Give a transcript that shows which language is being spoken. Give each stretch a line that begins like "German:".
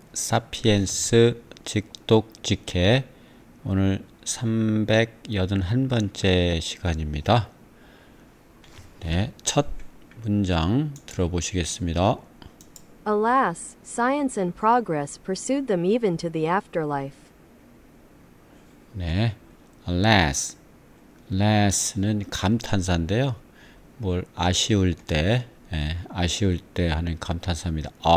Korean: 사피엔스 직독직해 오늘 381번째 시간입니다. 네, 첫 문장 들어보시겠습니다.
English: Alas, science and progress pursued them even to the afterlife.
Korean: 네, alas, alas는 감탄사인데요. 뭘 아쉬울 때, 아쉬울 때 하는 감탄사입니다.